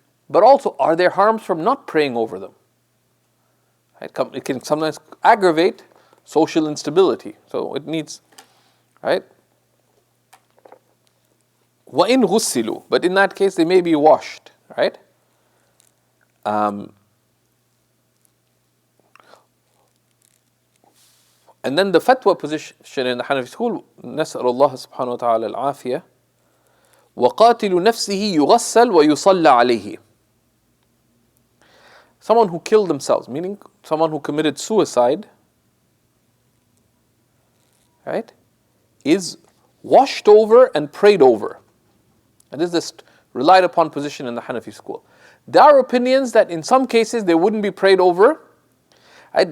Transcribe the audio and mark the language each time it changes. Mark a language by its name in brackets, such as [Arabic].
[English] But also, are there harms from not praying over them? Right? It can sometimes aggravate social instability. So it needs, right? [Arabic] وَإِنْ غُسِّلُوا, [English] but in that case they may be washed, right? And then the fatwa position in the Hanafi school, [Arabic] نسأل الله سبحانه وتعالى العافية, وَقَاتِلُ نَفْسِهِ يُغَسَّلْ وَيُصَلَّى عَلَيْهِ. [English] Someone who killed themselves, meaning someone who committed suicide, right, is washed over and prayed over. And this is the relied upon position in the Hanafi school. There are opinions that in some cases they wouldn't be prayed over, right?